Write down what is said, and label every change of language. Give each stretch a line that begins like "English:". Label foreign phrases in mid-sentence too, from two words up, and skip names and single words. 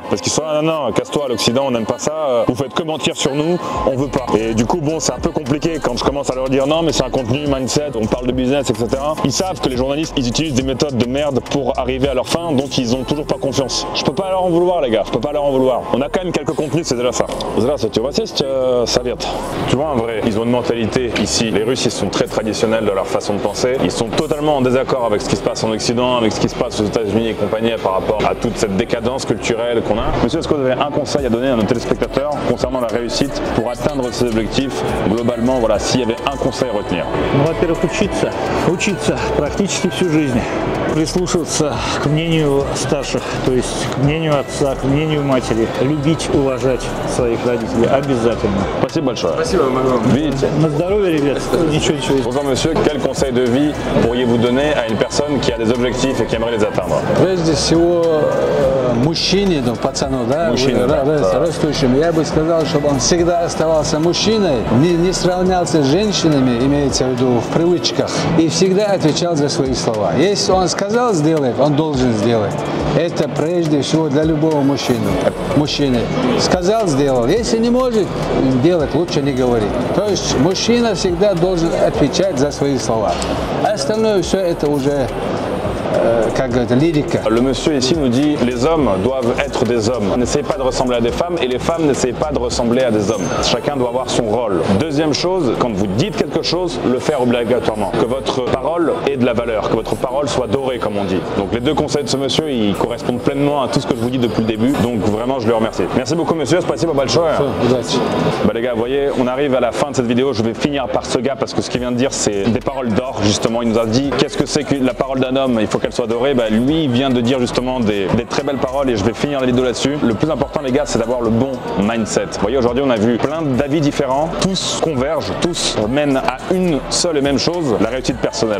French: Parce qu'ils sont là, non, casse-toi à l'Occident, on n'aime pas ça, vous faites que mentir sur nous, on veut pas. Et du coup bon c'est un peu compliqué quand je commence à leur dire non mais c'est un contenu, mindset, on parle de business, etc. Ils savent que les journalistes ils utilisent des méthodes de merde pour arriver à leur fin, donc ils ont toujours pas confiance. Je peux pas leur en vouloir les gars, je peux pas leur en vouloir. On a quand même quelques contenus, c'est déjà ça.
Russian: Здравствуйте, у вас есть совет?
French: Tu vois un vrai, ils ont une mentalité ici. Les Russes ils sont très traditionnels dans leur façon de penser. Ils sont totalement en désaccord avec ce qui se passe en Occident, avec ce qui se passe aux États-Unis et compagnie par rapport à toute cette décadence culturelle qu'on a. Monsieur, est-ce que vous avez un conseil à donner à nos téléspectateurs concernant la réussite pour atteindre ses objectifs globalement? Voilà, s'il y avait un conseil à retenir.
Russian: Во-первых, учиться практически всю жизнь, прислушиваться к мнению старших, то есть к мнению отца, к мнению матери, любить, уважать своих родителей обязательно. Спасибо большое. Спасибо, Магом. Видите? На здоровье, ребят, ничего.
French: Bonjour monsieur, quel conseil de vie pourriez-vous donner à une personne qui a des objectifs et qui aimerait les atteindre?
Russian: Прежде всего, мужчине, пацану, да, растущему, я бы сказал, чтобы он всегда оставался мужчиной, не сравнялся с женщинами, имеется в виду в привычках, и всегда отвечал за свои слова. Если он сказал сделать, он должен сделать. Это прежде всего для любого мужчины. Сказал, сделал. Если не может делать, лучше не говорить. То есть мужчина всегда должен отвечать за свои слова. Остальное все это уже
French: Le monsieur ici nous dit les hommes doivent être des hommes. N'essayez pas de ressembler à des femmes et les femmes n'essayez pas de ressembler à des hommes. Chacun doit avoir son rôle. Deuxième chose, quand vous dites quelque chose, le faire obligatoirement. Que votre parole ait de la valeur, que votre parole soit dorée comme on dit. Donc les deux conseils de ce monsieur, ils correspondent pleinement à tout ce que je vous dis depuis le début. Donc vraiment, je le remercie. Merci beaucoup monsieur,
Russian: spasibo большое.
French: Bah les gars, vous voyez, on arrive à la fin de cette vidéo. Je vais finir par ce gars parce que ce qu'il vient de dire, c'est des paroles d'or justement. Il nous a dit qu'est-ce que c'est que la parole d'un homme, il faut qu'elle soit dorée. Bah, lui il vient de dire justement des très belles paroles et je vais finir la vidéo là-dessus. Le plus important les gars, c'est d'avoir le bon mindset. Vous voyez, aujourd'hui on a vu plein d'avis différents, tous convergent, tous mènent à une seule et même chose, la réussite personnelle.